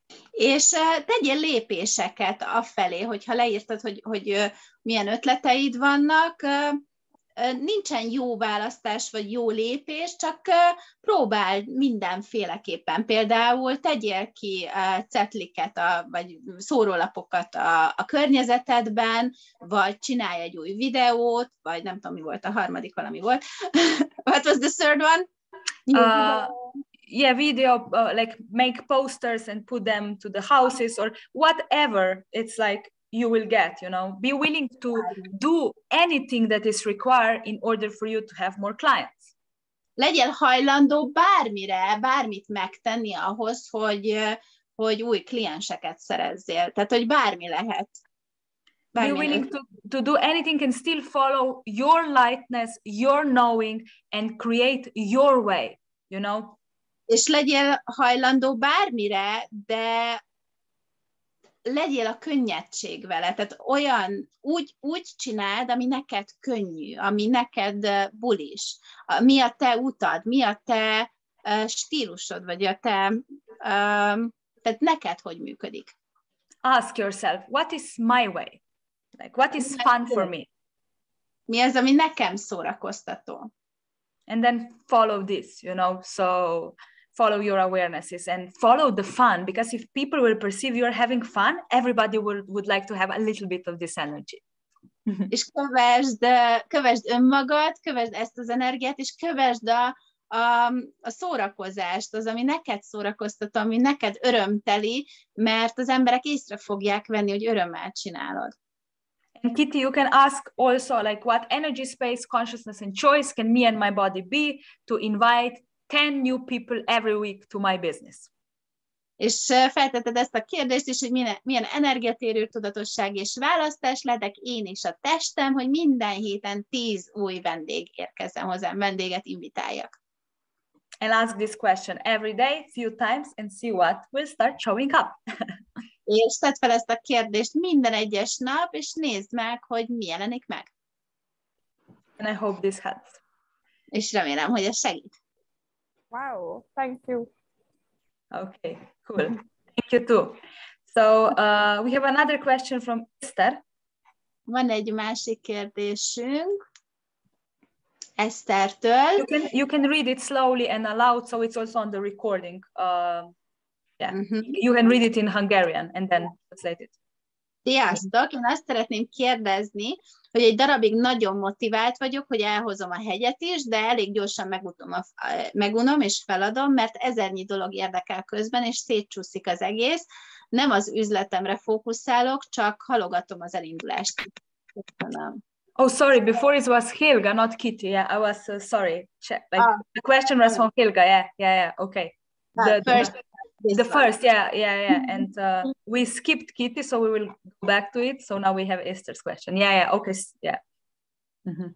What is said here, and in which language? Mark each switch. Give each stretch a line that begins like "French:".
Hungarian: És tegyél lépéseket afelé, hogyha leírtad, hogy milyen ötleteid vannak, nincsen jó választás vagy jó lépés, csak próbáld mindenféleképpen. Például tegyél ki cetliket, vagy szórólapokat a környezetedben, vagy csinálj egy új videót, vagy nem tudom, mi volt a harmadik, valami volt.
English: What was the third one? Video, like make posters and put them to the houses, or whatever. It's like you will get, be willing to do anything that is required in order for you to have more clients.
Hungarian: Legyél hajlandó bármire, bármit megtenni ahhoz, hogy új klienseket szerezzél. Tehát, hogy bármi lehet.
English: Be willing to do anything and still follow your lightness, your knowing, and create your way,
Hungarian: És legyél hajlandó bármire, de legyél a könnyedség vele, tehát úgy csináld, ami neked könnyű, ami neked bulis, mi a te utad, mi a te stílusod, vagy tehát neked hogy működik.
English: Ask yourself, what is my way? Like, what is fun for me?
Hungarian: Mi az, ami nekem szórakoztató?
English: And then follow this, so follow your awarenesses and follow the fun, because if people will perceive you're having fun, everybody would like to have a little bit of this energy.
Hungarian: És kövesd önmagad, kövesd ezt az energiát, és kövesd a szórakozást, az, ami neked szórakoztató, ami neked örömteli, mert az emberek észre fogják venni, hogy örömmel csinálod.
English: And Kitty, you can ask also, like, what energy, space, consciousness, and choice can me and my body be to invite 10 new people every week to my business?
Hungarian: És feltetted ezt a kérdést is, hogy milyen energiatérő, tudatosság és választás lehetek én és a testem, hogy minden héten 10 új vendég érkezzen hozzám, vendéget invitáljak.
English: And ask this question every day, few times, and see what will start showing up.
Hungarian: És tedd fel ezt a kérdést minden egyes nap, és nézd meg, hogy mi jelenik meg.
English: And I hope this helps.
Hungarian: És remélem, hogy ez segít.
English: Wow, thank you. Okay, cool. Thank you too. So we have another question from Esther. Van egy másik kérdésünk Esztertől. You can read it slowly and aloud, so it's also on the recording. You can read it in Hungarian and then translate it.
Hungarian: Sziasztok! Én azt szeretném kérdezni, hogy egy darabig nagyon motivált vagyok, hogy elhozom a hegyet is, de elég gyorsan megunom és feladom, mert ezernyi dolog érdekel közben, és szétcsúszik az egész. Nem az üzletemre fókuszálok, csak halogatom az elindulást. Köszönöm.
English: Oh, sorry, before it was Helga, not Kitty. Yeah, I was sorry. The question was from Helga. Yeah, okay. The first, yeah. And we skipped Kitty, so we will go back to it. So now we have Esther's question. Yeah, okay, yeah. Mm-hmm.